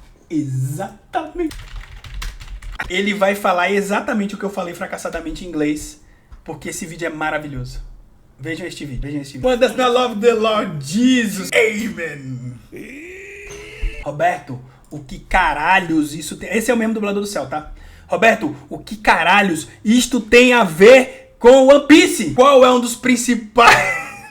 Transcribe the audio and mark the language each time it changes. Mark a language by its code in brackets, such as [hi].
[pt] Exatamente. Ele vai falar exatamente o que eu falei fracassadamente em inglês, porque esse vídeo é maravilhoso. Vejam este vídeo. [en] One does not love the Lord Jesus. Amen. [pt] Roberto, o que caralhos isso tem... Esse é o mesmo dublador do Cell, tá? Roberto, o que caralhos isto tem a ver com One Piece? Qual é um dos principais...